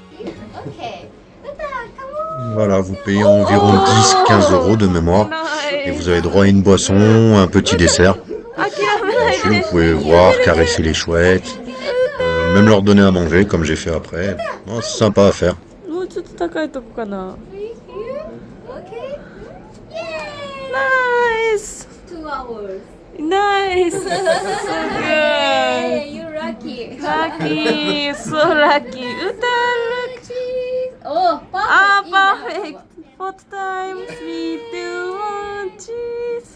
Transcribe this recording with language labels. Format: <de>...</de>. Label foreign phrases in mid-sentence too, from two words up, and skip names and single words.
<fr>Voilà, vous payez environ 10-15 euros de mémoire et vous avez droit à une boisson, un petit dessert. Ensuite, vous pouvez voir, caresser les chouettes, même leur donner à manger comme j'ai fait après. Bon, c'est sympa à faire.</fr> <ja>もうちょっと高いとこかな。</ja> <en>Okay. Nice. 2 hours. Nice. So Hey, good. you're lucky. Lucky. So lucky. Uta, look. Cheese. Oh, perfect. Ah, perfect. Fourth time. 3, 2, 1. Cheese.</en>